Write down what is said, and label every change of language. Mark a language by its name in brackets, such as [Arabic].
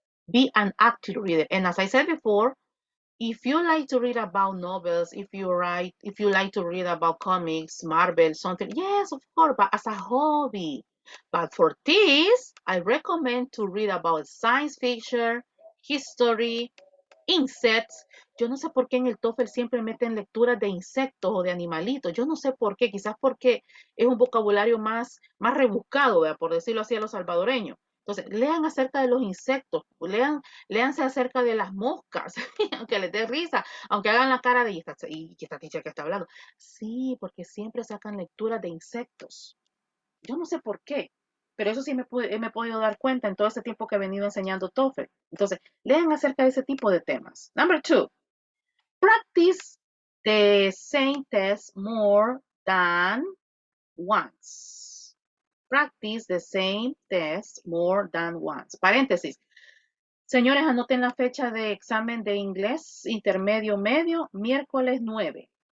[English] Be an active reader. And as I said before, if you like to read about novels, if you like to read about comics, Marvel, something, yes, of course, but as a hobby. But for this, I recommend to read about science fiction, history, insects. [Spanish] Yo no sé por qué en el TOEFL siempre meten lecturas de insectos o de animalitos. Yo no sé por qué, quizás porque es un vocabulario más rebuscado, ¿verdad? Por decirlo así a los salvadoreños. Entonces, lean acerca de los insectos, léanse acerca de las moscas, aunque les dé risa, aunque hagan la cara de, ¿y esta teacher que está hablando? Sí, porque siempre sacan lecturas de insectos. Yo no sé por qué, pero eso sí me he podido dar cuenta en todo ese tiempo que he venido enseñando TOEFL. Entonces, lean acerca de ese tipo de temas. [English] Number 2, practice the same test more than once. Practice the same test more than once. [Spanish] Paréntesis. Señores, anoten la fecha de examen de inglés intermedio medio, miércoles 9.